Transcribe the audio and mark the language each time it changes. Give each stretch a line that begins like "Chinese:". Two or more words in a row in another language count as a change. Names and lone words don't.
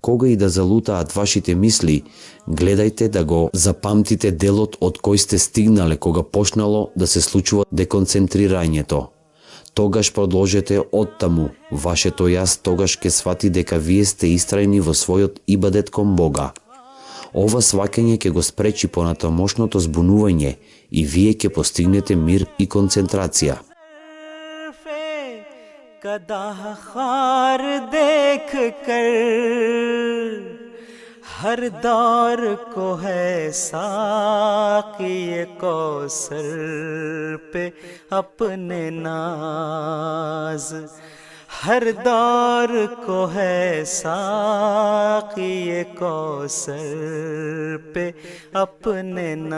Macedonian: Кога и да залутаат вашите мисли, гледајте да го запамтите делот од кој сте стигнале кога почнало да се случува деконцентрирањето. Тогаш продолжете оттаму. Вашето јас тогаш ке свати дека вие сте истрајни во својот ибадет кон Бога. Ова сваќање ќе го спречи понатамошното збунување и вие ќе постигнете мир и концентрација.
Urdu: کداہ خار دیکھ کر ہر دور کو ہے ساقی کوثر پے اپنے ناز ہر دور کو ہے ساقی کوثر پے اپنے